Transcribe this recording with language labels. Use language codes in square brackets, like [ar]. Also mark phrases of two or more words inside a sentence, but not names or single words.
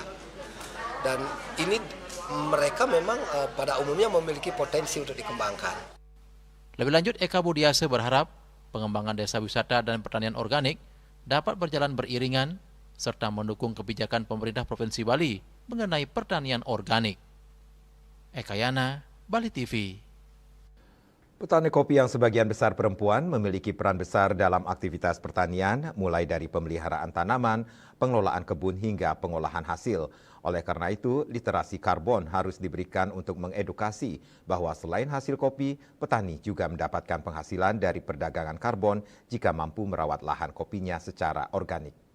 [id] Dan ini mereka memang pada umumnya memiliki potensi untuk dikembangkan. Lebih lanjut, Eka Budiase berharap pengembangan desa wisata dan pertanian organik dapat berjalan beriringan serta mendukung kebijakan pemerintah Provinsi Bali mengenai pertanian organik. Eka Yana, Bali TV. Petani kopi yang sebagian besar perempuan memiliki peran besar dalam aktivitas pertanian, mulai dari pemeliharaan tanaman, pengelolaan kebun hingga pengolahan hasil. Oleh karena itu, literasi karbon harus diberikan untuk mengedukasi bahwa selain hasil kopi, petani juga mendapatkan penghasilan dari perdagangan karbon jika mampu merawat lahan kopinya secara organik.